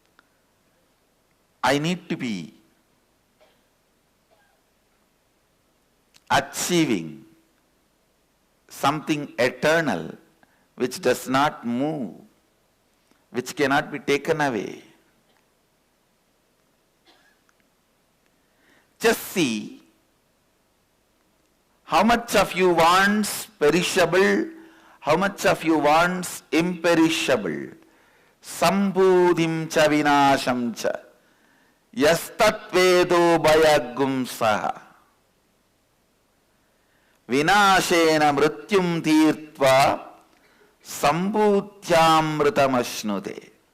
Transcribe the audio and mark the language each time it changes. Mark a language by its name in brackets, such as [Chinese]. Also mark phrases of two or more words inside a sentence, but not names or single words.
[English] I need to be achieving something eternal which does not move, which cannot be taken away. Just see How much of you wants perishable? How much of you wants imperishable? [Sanskrit] सम्भूतिं च विनाशं च यस्तद्वेदोभयं सह विनाशेन मृत्युं तीर्त्वा सम्भूत्यामृतमश्नुते.